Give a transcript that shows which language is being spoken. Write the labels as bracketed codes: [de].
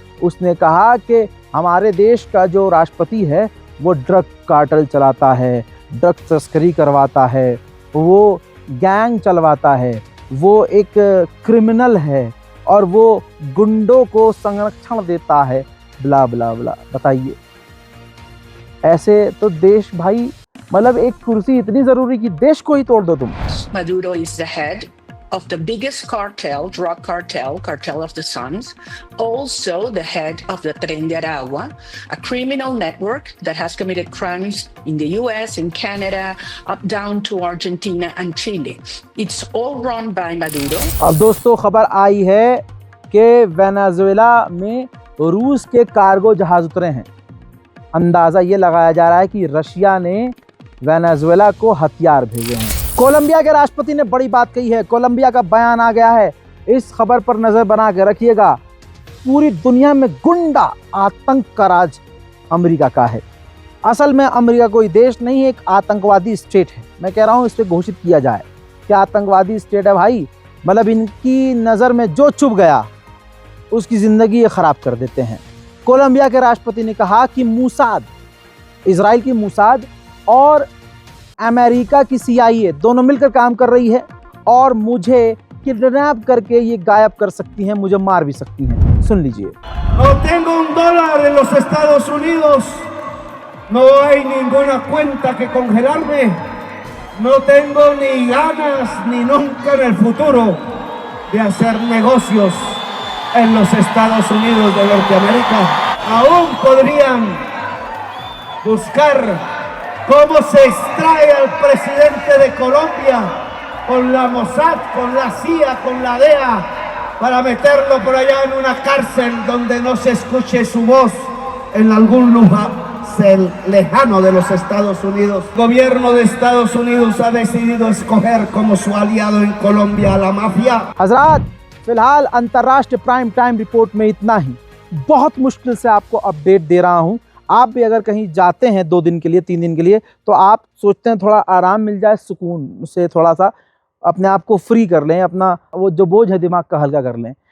[hi] उसने कहा कि हमारे देश का जो राष्ट्रपति है वो ड्रग कार्टेल चलाता है, ड्रग तस्करी करवाता है, वो गैंग चलवाता है, वो एक क्रिमिनल है और वो गुंडों को संरक्षण देता है, ब्ला ब्ला ब्ला। बताइए, ऐसे तो देश भाई मतलब एक कुर्सी इतनी जरूरी कि देश को ही तोड़ दो तुम। [en] Maduro is the head of the biggest cartel, drug cartel, Cartel of the Suns, also the head of the Tren de Aragua, a criminal network that has committed crimes in the US, in Canada, up down to Argentina and Chile. It's all run by Maduro. [hi] अब दोस्तों खबर आई है कि Venezuela में रूस के cargo जहाज उतरे हैं। अंदाज़ा ये लगाया जा रहा है कि रशिया ने वेनेजुएला को हथियार भेजे हैं। कोलंबिया के राष्ट्रपति ने बड़ी बात कही है। कोलंबिया का बयान आ गया है। इस खबर पर नजर बना के रखिएगा। पूरी दुनिया में गुंडा आतंक का राज अमेरिका का है। असल में अमेरिका कोई देश नहीं, एक आतंकवादी स्टेट है। मैं कह रहा हूं इसे घोषित किया जाए कि आतंकवादी स्टेट है भाई। मतलब इनकी नज़र में जो चुभ गया उसकी ज़िंदगी ये ख़राब कर देते हैं। कोलंबिया के राष्ट्रपति ने कहा कि मूसाद, इजराइल की मूसाद और अमेरिका की CIA दोनों मिलकर काम कर रही है और मुझे किडनैप करके ये गायब कर सकती हैं, मुझे मार भी सकती हैं। सुन लीजिए। [es] No tengo un dólar en los Estados Unidos. No hay ninguna cuenta que congelarme. No tengo ni ganas ni nunca en el futuro de hacer negocios en los Estados Unidos de Norteamérica. Aún podrían buscar cómo se extrae al presidente de Colombia con la Mossad, con la CIA, con la DEA, para meterlo por allá en una cárcel donde no se escuche su voz en algún lugar lejano de los Estados Unidos. El gobierno de Estados Unidos ha decidido escoger como su aliado en Colombia a la mafia. [hi] हजरात, फिलहाल अंतर्राष्ट्रीय prime time report में इतना ही। बहुत मुश्किल से आपको update दे रहा हूं। आप भी अगर कहीं जाते हैं 2 दिन के लिए, 3 दिन के लिए, तो आप सोचते हैं थोड़ा आराम मिल जाए, सुकून से थोड़ा सा अपने आप को फ्री कर लें, अपना वो जो बोझ है दिमाग का हल्का कर लें।